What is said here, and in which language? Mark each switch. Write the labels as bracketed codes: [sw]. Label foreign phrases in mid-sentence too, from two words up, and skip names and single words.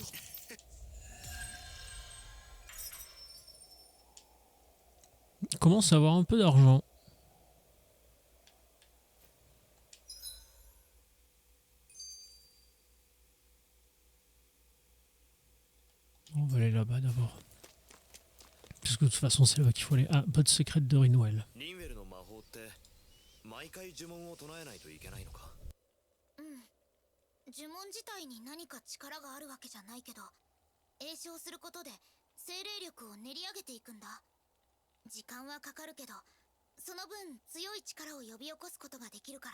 [fr] On commence à avoir un peu d'argent. On va aller là-bas d'abord. Parce que de toute façon c'est là-bas qu'il faut aller. Ah, botte secrète de Rinwell. [ja] 呪文自体に何か力があるわけじゃないけど、詠唱することで精霊力を練り上げていくんだ。時間はかかるけど、その分強い力を呼び起こすことができるから。